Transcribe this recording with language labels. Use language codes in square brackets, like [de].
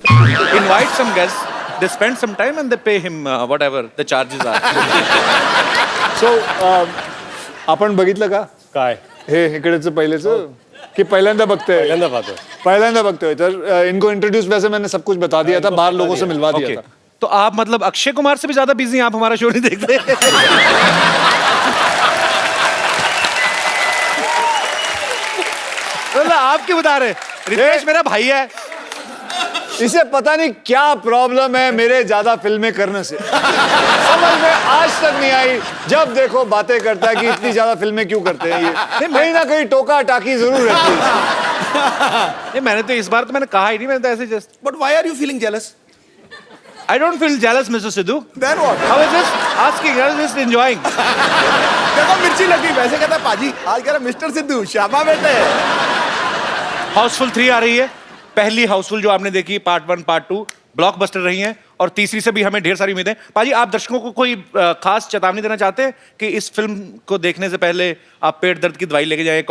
[en] Invite some guests, they spend some time and they pay him whatever the charges are. [mr] So आपण बघितलं का काय हे इकडेच पहिलेच कि पहिल्यांदा बघतोय? [hi] तर इनको इंट्रोड्यूस वैसे मैंने सब कुछ बता दिया था, बाहर लोगों से मिलवा दिया था। तो आप मतलब अक्षय कुमार से भी ज्यादा बिजी हैं, आप हमारा शो नहीं देखते? तो आप क्यों बता रहे? रितेश मेरा भाई है, इसे पता नहीं क्या प्रॉब्लम है मेरे ज्यादा फिल्में करने से। समझ में आज तक नहीं आई, जब देखो बातें करता है कि इतनी ज्यादा फिल्में क्यों करते हैं ये। कहीं ना कहीं टोका टाकी जरूर रहती है। ये मैंने तो इस बार तो मैंने कहा ही नहीं, मैंने तो ऐसे just. [en] But why are you feeling jealous? I don't feel jealous, Mr. Sidhu. Then what? I was just asking, I was just enjoying. [hi] देखो मिर्ची लगी, वैसे कहता है पाजी आज कह रहा मिस्टर सिद्धू शाबा बेटे। हाउसफुल 3 आ रही है। पहली हाउसफुल जो आपने देखी पार्ट 1 पार्ट 2 ब्लॉकबस्टर रही हैं, और तीसरी से भी हमें ढेर सारी उम्मीदें। पाजी आप दर्शकों को कोई खास चेतावनी देना चाहते हैं कि इस फिल्म को देखने से पहले आप पेट दर्द की दवाई लेके जाएं?